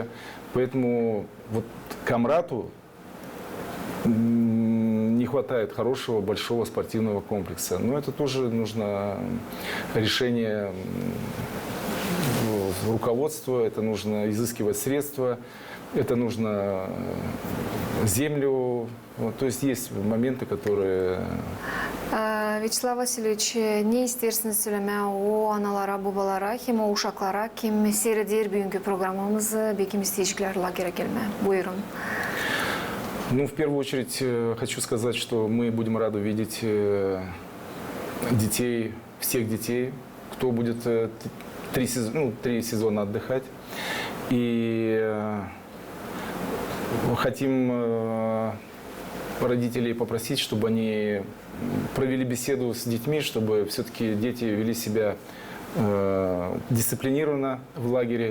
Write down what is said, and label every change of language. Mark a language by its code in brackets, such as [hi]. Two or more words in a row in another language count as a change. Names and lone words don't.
[ru] Поэтому вот Камрату не хватает хорошего, большого спортивного комплекса. Но это тоже нужно решение руководства, это нужно изыскивать средства, это нужно землю. Вот, то есть есть моменты, которые... [gag] Vyacheslav Vasilyevich, ne istersiniz söylemeye o analara, babalara, hem o uşaklara, kim seyreder bugünkü programımızı, bekim isteyecekler lagere gelmeye. Buyurun. [ru] Ну, в первую очередь, хочу сказать, что мы будем рады видеть детей, всех детей, кто будет 3 сезона отдыхать. И хотим родителей попросить, чтобы они провели беседу с детьми, чтобы все-таки дети вели себя дисциплинированно в лагере.